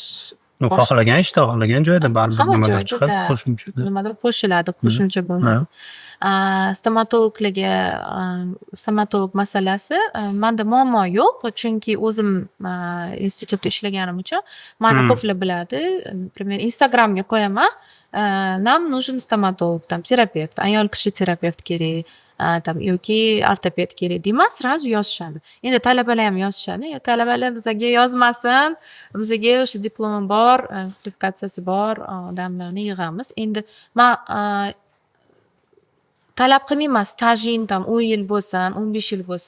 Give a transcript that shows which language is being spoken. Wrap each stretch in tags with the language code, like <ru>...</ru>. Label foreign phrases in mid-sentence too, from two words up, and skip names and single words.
<uz>Xohlagan ishda, xohlagan joyda baribir nimadir chiqadi, qo'shimcha. Nimadir qo'shiladi, qo'shimcha bo'ladi. Stomatolog masalasi menda muammo yo'q, chunki o'zim institutda ishlaganim uchun meni ko'plar biladi. Например, Instagramga qo'yaman,</uz> <ru>нам нужен стоматолог, там</ru> <uz>terapevt, ayol kishi terapevt kerak, там yoki ortoped kerak deyman, sразу yozishadi. Endi talabalar ham yozishadi. Talabalar bizga yozmasin, bizga o'sha diplomi bor, kvalifikatsiyasi bor odamlarni yig'amiz. Endi men talab qilmayman, stajing tam 10 yil bo'lsin, 15 yil bo'lsin.</uz>